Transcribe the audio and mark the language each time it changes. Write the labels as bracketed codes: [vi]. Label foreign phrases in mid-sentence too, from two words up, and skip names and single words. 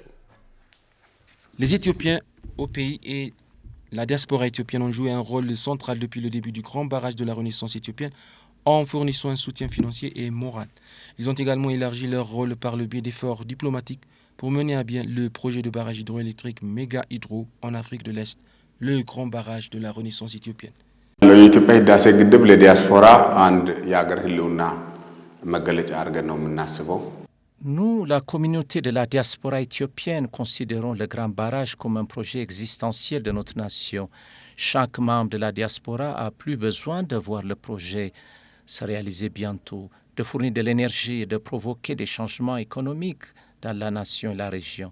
[fr] Les Éthiopiens au pays et la diaspora éthiopienne ont joué un rôle central depuis le début du grand barrage de la Renaissance éthiopienne en fournissant un soutien financier et moral. Ils ont également élargi leur rôle par le biais d'efforts diplomatiques pour mener à bien le projet de barrage hydroélectrique Méga Hydro en Afrique de l'Est, le grand barrage de la Renaissance éthiopienne. [am] የኢትዮጵያ ህዳሴ ግድብ ለዲያስፖራ አንድ የአገር ህልውና መገለጫ አድርገን ነው የምናስበው። [fr] Nous, la communauté de la diaspora éthiopienne, considérons le grand barrage comme un projet existentiel de notre nation. Chaque membre de la diaspora a plus besoin de voir le projet se réaliser bientôt, de fournir de l'énergie et de provoquer des changements économiques dans la nation et la région.